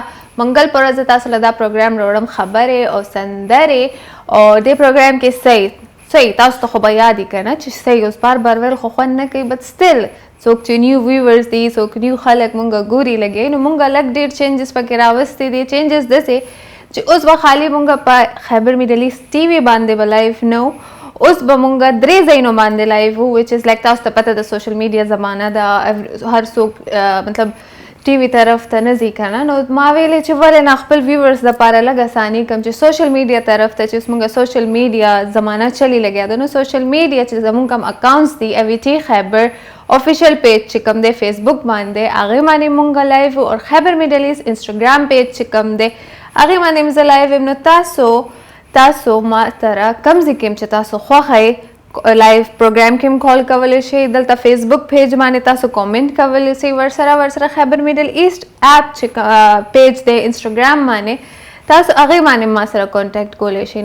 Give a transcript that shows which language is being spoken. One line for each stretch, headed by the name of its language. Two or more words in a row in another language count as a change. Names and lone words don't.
Pashto: منګل پر ورځ تاسو له دا پروګرام وروړم خبره او سندره او دې پروګرام کې صحیح تاسو ته خو به یاد کنه چې صحیح اوس بار ول خو نه کوي
English: but still
Pashto: څوک چې
English: new viewers
Pashto: دي څوک نیو خلک مونږه ګوري لګي نو مونږه لګ ډیر چینجز پکې راوستي دي. چینجز دسه چې اوس به خالی مونږه په خیبر میډل ایست ټي وي باندې به لایف نو اوس به مونږه درې ځایونو باندې لایف وو
English: which is like
Pashto: تاسو ته پته د
English: social media
Pashto: زمانہ دا هر څوک مطلب ټي وي طرف ته نه ځي کنه. نو ما ویلې چې ولې نه خپل ویورز لپاره لږ اساني کوم چې
English: social media
Pashto: طرف ته چې مونږه
English: social media
Pashto: زمانہ چلی لګیا ده. نو
English: social media
Pashto: چې زمونږ کوم اکاونټس دي اوی ټي خیبر
English: official page
Pashto: چې کوم دی فیسبوک باندې هغه باندې مونږ لایو او خیبر میډل ایست انستګرام پیج چې کوم دی هغه باندې مز لایو. نو تاسو ما تر کم ځکه چې تاسو خوخه
English: live program
Pashto: کې کال کولای شئ. دلته فیسبوک پیج باندې تاسو کامنټ کولای شئ. ورسره خیبر میډل ایست اپ چې پیج دی انستګرام باندې تاسو هغه باندې ما سره کانټیکټ کولای شئ.